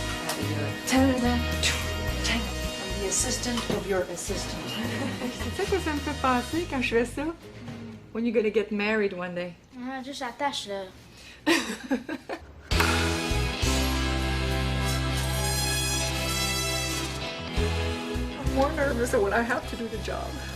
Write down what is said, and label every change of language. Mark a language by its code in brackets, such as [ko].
[en] I'm the assistant of your assistant. [fr] C'est ça que ça me fait penser quand je fais ça? [en] When you're gonna get married one day. [fr] Ah, juste attache, là. [en] I'm more nervous when I have to do the job.